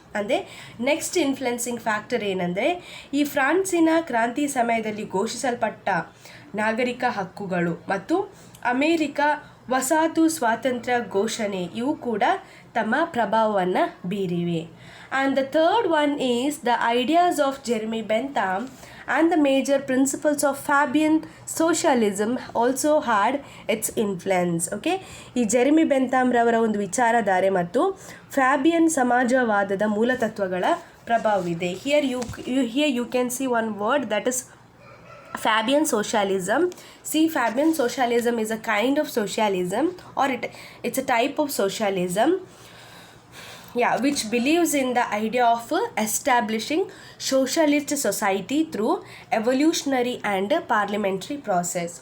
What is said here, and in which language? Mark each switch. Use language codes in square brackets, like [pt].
[kn] ಅಂದರೆ [en] next influencing factor [kn] ಏನಂದರೆ, ಈ ಫ್ರಾನ್ಸಿನ ಕ್ರಾಂತಿ ಸಮಯದಲ್ಲಿ ಘೋಷಿಸಲ್ಪಟ್ಟ ನಾಗರಿಕ ಹಕ್ಕುಗಳು ಮತ್ತು ಅಮೇರಿಕ ವಸಾಹತು ಸ್ವಾತಂತ್ರ್ಯ ಘೋಷಣೆ ಇವು ಕೂಡ ತಮ್ಮ ಪ್ರಭಾವವನ್ನು ಬೀರಿವೆ. [en] And the third one is the ideas of Jeremy Bentham and the major principles of Fabian socialism also had its influence. [kn] Okay, ಈ ಜೆರೆಮಿ ಬೆಂಥಾಮ್ ರವರ ಒಂದು ವಿಚಾರಧಾರೆ ಮತ್ತು Fabian ಸಮಾಜವಾದದ ಮೂಲತತ್ವಗಳ ಪ್ರಭಾವವಿದೆ. [en] Here you can see one word, that is Fabian socialism. See, Fabian socialism is a kind of socialism, or it's a type of socialism, which believes in the idea of establishing socialist society through evolutionary and parliamentary process.